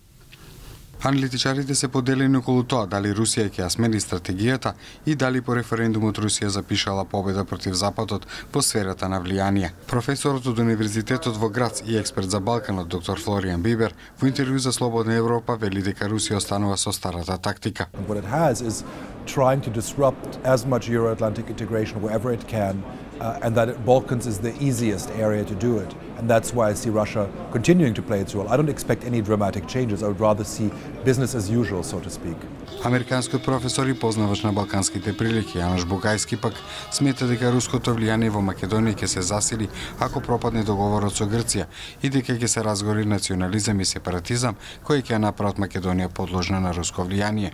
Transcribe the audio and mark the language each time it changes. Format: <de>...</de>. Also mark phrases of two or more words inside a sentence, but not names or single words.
<mk>Аналитичарите се поделени околу тоа дали Русија ќе ја смени стратегијата и дали по референдумот Русија запишала победа против Западот во сферата на влијание. Професорот од Универзитетот во Грац и експерт за Балканот доктор Флоријан Бибер во интервју за Слободна Европа вели дека Русија останува со старата тактика.</mk> <en>What it has is trying to disrupt as much Euro-Atlantic integration wherever it can, and that Balkans is the easiest area to do it. And that's why I see Russia continuing to play its role. I don't expect any dramatic changes. I would rather see business as usual, so to speak.</en> <mk>Американскиот професор и познавач на балканските прилики Јанош Бугајски пак смета дека руското влијание во Македонија ќе се засили ако пропадне договорот со Грција и дека ќе се разгори национализам и сепаратизам кои ќе направат Македонија подложна на руско влијание.</mk>